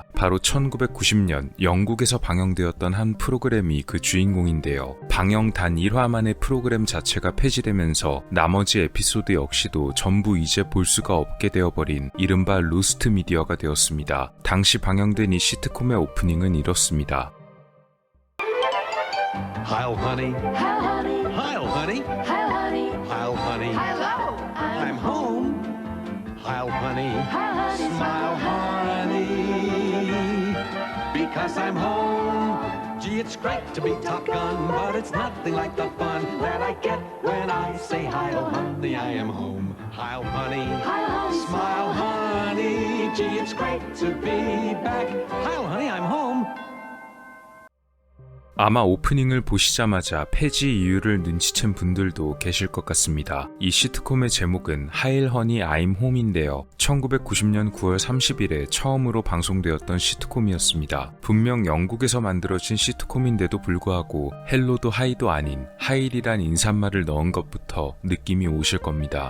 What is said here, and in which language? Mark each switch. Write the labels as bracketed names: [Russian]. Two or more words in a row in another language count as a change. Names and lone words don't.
[Korean] 바로 1990년 영국에서 방영되었던 한 프로그램이 그 주인공인데요. 방영 단 1화 만에 프로그램 자체가 폐지되면서 나머지 에피소드 역시도 전부 이제 볼 수가 없게 되어버린 이른바 로스트 미디어가 되었습니다. 당시 방영된 이 시트콤의 오프닝은 이렇습니다. [English] Heil, honey. Heil, honey. Heil, honey. Heil, honey. Heil, honey. Hello. I'm home. Heil, honey. Heil, honey. Smile, honey. Because I'm home. Gee, it's great to be Top Gun, but it's nothing like the fun that I get when I say Heil, honey, I am home. Heil, honey. Heil, honey. Smile, honey. Gee, it's great to be back. Heil, honey, I'm home. [Korean] 아마 오프닝을 보시자마자 폐지 이유를 눈치챈 분들도 계실 것 같습니다. 이 시트콤의 제목은 하일 허니 아임 홈인데요. 1990년 9월 30일에 처음으로 방송되었던 시트콤이었습니다. 분명 영국에서 만들어진 시트콤인데도 불구하고 헬로도 하이도 아닌 하일이란 인사말을 넣은 것부터 느낌이 오실 겁니다.